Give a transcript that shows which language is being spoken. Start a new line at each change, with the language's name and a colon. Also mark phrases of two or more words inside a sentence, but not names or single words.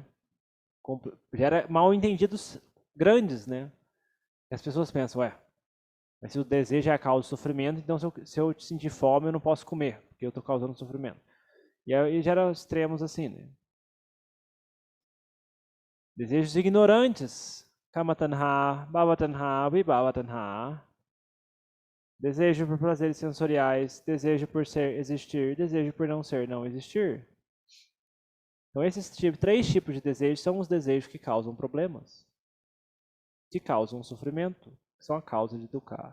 Portuguese: Gera mal entendidos grandes, né? E as pessoas pensam, ué, mas se o desejo é a causa do sofrimento, então se eu sentir fome eu não posso comer, porque eu estou causando sofrimento. E aí gera extremos assim, né? Desejos ignorantes.
Pali: Kama tanha, bhava tanha, vibhava tanha.
Portuguese: Desejo por prazeres sensoriais, desejo por ser, existir, desejo por não ser, não existir. Então esses três tipos de desejos são os desejos que causam problemas, que causam sofrimento, que são a causa de dukkha.